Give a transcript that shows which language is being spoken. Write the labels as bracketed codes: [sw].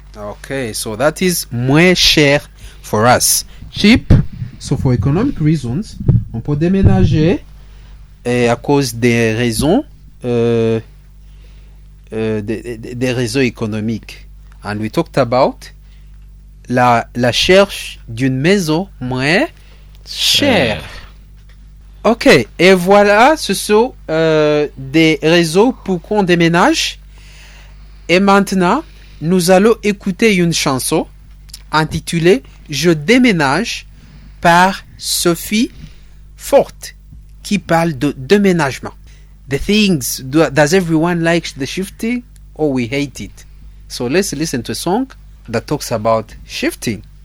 [en] Okay, so that is [fr] moins cher [en] for us. Cheap. So for economic reasons, [fr] on peut déménager à cause des raisons des réseaux économiques. [en] And we talked about [fr] la recherche d'une maison moins chère. Ok, et voilà, ce sont des réseaux pour qu'on déménage. Et maintenant, nous allons écouter une chanson intitulée Je déménage par Sophie Forte qui parle de déménagement. [en] The things, does everyone like the shifting or we hate it? So let's listen to a song that talks about shifting.